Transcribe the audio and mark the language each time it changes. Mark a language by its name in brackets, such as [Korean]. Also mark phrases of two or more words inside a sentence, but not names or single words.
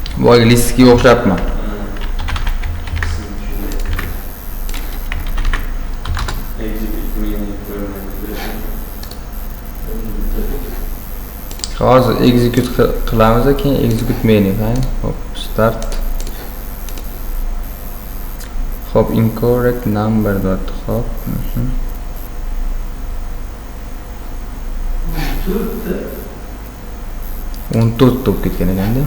[Uzbek] boyagi listga o'xshabmi? Hozir execute qilamiz, keyin [English] execute menu, [Uzbek] ha? Hop, start. [English] Hop, incorrect number dot hop. [Uzbek] 14 bo'lib ketgan ekanda.